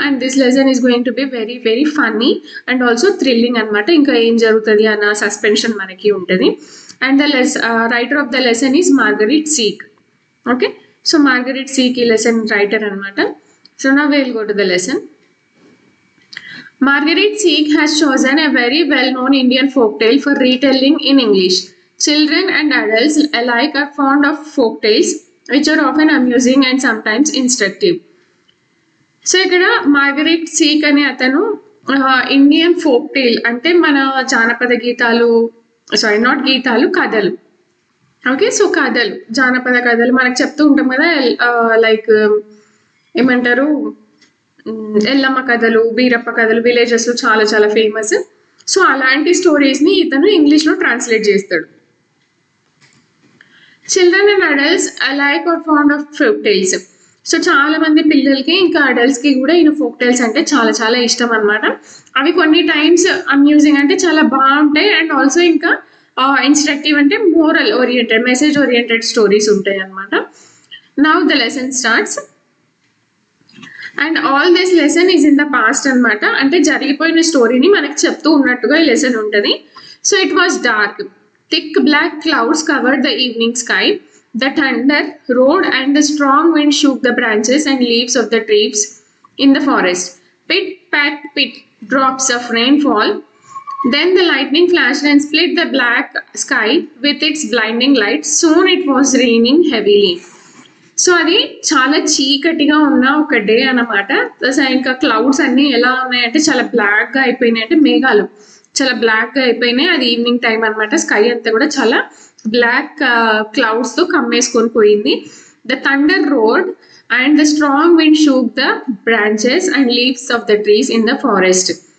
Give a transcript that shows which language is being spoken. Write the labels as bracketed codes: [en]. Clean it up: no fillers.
[en] And this lesson is going to be very very funny and also thrilling అనమాట. [te] ఇంకా ఏం జరుగుతుంది అన్న సస్పెన్షన్ మనకి ఉంటుంది. [en] And the writer of the lesson is Margaret Seek. Okay, so Margaret Seek ఈ lesson writer అనమాట. So now will go to the lesson. Margaret Seek has chosen a very well-known Indian folktale for retelling in English. Children and adults alike are fond of folktales, which are often amusing and sometimes instructive. [te] So ఇక్కడ Margaret seek అనే అతను Indian folk టేల్ అంటే మన జానపద గీతాలు, sorry not గీతాలు, కథలు. Okay, so కథలు, జానపద కథలు మనకు చెప్తూ ఉంటాం కదా, లైక్ ఏమంటారు, ఎల్లమ్మ కథలు, బీరప్ప కథలు, విలేజెస్ లో చాలా చాలా ఫేమస్. సో అలాంటి స్టోరీస్ ని ఇతను ఇంగ్లీష్ లో ట్రాన్స్లేట్ చేస్తాడు. [en] Children and adults alike are fond of folk tales. [te] So చాలా మంది పిల్లలకి ఇంకా అడల్ట్స్ కి కూడా ఈయన ఫోక్ టైల్స్ అంటే చాలా చాలా ఇష్టం అనమాట. అవి కొన్ని టైమ్స్ అమ్యూజింగ్ అంటే చాలా బాగుంటాయి అండ్ ఆల్సో ఇంకా ఇన్స్ట్రక్టివ్ అంటే moral oriented, message oriented stories ఉంటాయి అనమాట. [en] Now the lesson starts. And all this lesson is in the past అనమాట. [te] అంటే జరిగిపోయిన స్టోరీని మనకి చెప్తూ ఉన్నట్టుగా ఈ లెసన్ ఉంటుంది. [en] So it was dark. Thick black clouds covered the evening sky. The thunder roared and the strong wind shook the branches and leaves of the trees in the forest. Pit, pat, pit, drops of rain fall. Then the lightning flashed and split the black sky with its blinding light. Soon it was raining heavily. [te] So అది చాలా చీకటిగా ఉన్న ఒక day అనమాట. ఇంకా clouds అన్ని ఎలా ఉన్నాయంటే చాలా బ్లాక్ గా అయిపోయినాయి, అంటే మేఘాలు చాలా బ్లాక్ గా అయిపోయినాయి. అది ఈవినింగ్ టైం అనమాట. స్కై అంతా కూడా చాలా బ్లాక్ క్లౌడ్స్ తో కమ్మేసుకొని పోయింది. [en] The thunder roared and the strong wind shook the branches and leaves of the trees in the forest.